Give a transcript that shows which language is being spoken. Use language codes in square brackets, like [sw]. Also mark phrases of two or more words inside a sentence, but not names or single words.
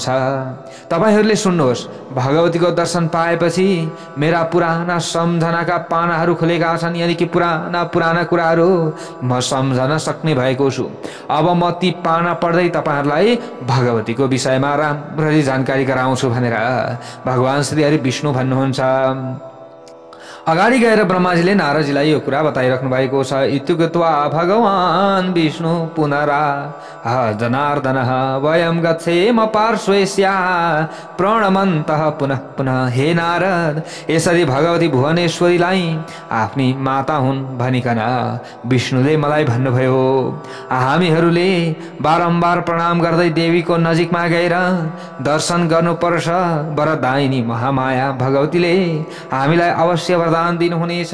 [ne] तपाईहरूले सुन्नुहोस्, भगवतीको दर्शन पाएपछि मेरा पुराना सम्झनाका पानाहरू खुलेका छन्, यानि कि पुराना कुराहरू म सम्झन सक्ने भएको छु। अब म ती पाना पढ्दै तपाईहरूलाई भगवतीको विषयमा राम्ररी जानकारी गराउँछु भनेर भगवान श्री हरि विष्णु भन्नुहुन्छ। अगाडि गएर ब्रह्माजीले नारदजीलाई यो कुरा बताइराख्नु भएको छ। [sa] इत्युक्त्वा भगवान् विष्णु पुनरा जनार्दन वयं गच्छेम पार्श्वेस्या प्रणमन्तः पुनः पुनः। [ne] हे नारद, यसरी भगवती भुवनेश्वरीलाई आफ्नी माता हुन् भनिकन विष्णुले मलाई भन्नुभयो। हामीहरूले बारम्बार प्रणाम गर्दै देवीको नजिकमा गएर दर्शन गर्नुपर्छ। वरदायिनी महामाया भगवतीले हामीलाई अवश्य वरदान दिनुहुनेछ।